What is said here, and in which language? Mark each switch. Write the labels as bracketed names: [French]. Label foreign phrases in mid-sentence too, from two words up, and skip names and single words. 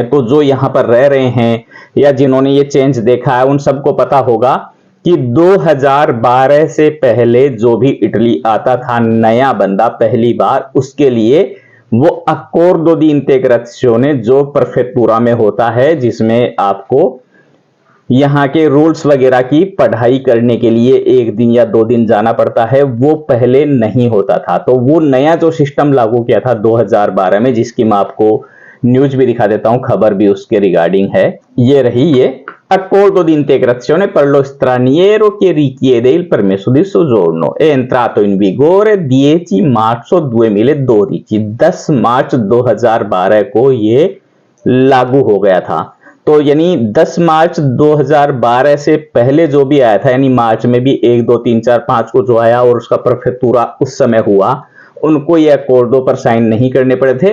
[Hindi] तो जो यहां पर रह रहे हैं या जिन्होंने ये चेंज देखा है उन सबको पता होगा कि 2012 से पहले जो भी इटली आता था नया बंदा पहली बार, उसके लिए वो [Italian] accordo di integrazione [Hindi] जो प्रेफेक्टुरा में होता है, जिसमें आपको यहाँ के रूल्स वगैरह की पढ़ाई करने के लिए 1 दिन या 2 दिन जाना पड़ता है, वो पहले नहीं होता था। तो वो नया जो सिस्टम लागू किया था 2012 में, जिसकी मैं आपको न्यूज भी दिखा देता हूं, खबर भी उसके रिगार्डिंग है, ये रही ये [Italian] Accordo di integrazione per lo straniero che richiede il permesso di soggiorno è entrato in vigore 10 marzo 2012। [Hindi] 10 मार्च 2012 को ये लागू हो गया था। तो यानी 10 मार्च 2012 से पहले जो भी आया था, यानी मार्च में भी 1 2 3 4 5 को जो आया और उसका प्रेफेक्टुरा उस समय हुआ, उनको ये अकोर्डो पर साइन नहीं करने पड़े थे।